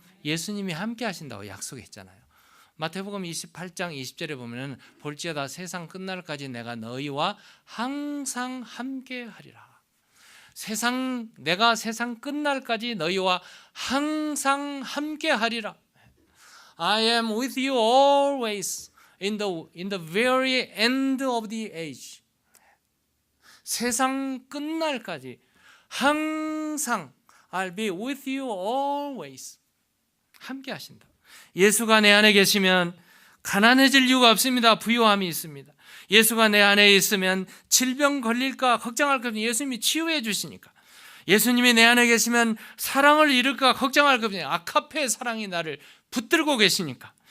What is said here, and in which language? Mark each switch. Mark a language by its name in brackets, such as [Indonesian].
[Korean] 예수님이 함께 하신다고 약속했잖아요. 마태복음 28장 20절에 보면 볼지어다 세상 끝날까지 내가 너희와 항상 함께 하리라. 내가 세상 끝날까지 너희와 항상 함께 하리라. [English] I am with you always in the very end of the age. [Korean] 세상 끝날까지 항상 [English] I'll be with you always. [Korean] 함께 하신다. 예수가 내 안에 계시면 가난해질 이유가 없습니다. 부유함이 있습니다. 예수가 내 안에 있으면 질병 걸릴까 걱정할 것 없이 예수님이 치유해 주시니까. 예수님이 내 안에 계시면 사랑을 잃을까 걱정할 것 없이 아카페의 사랑이 나를 붙들고 계시니까.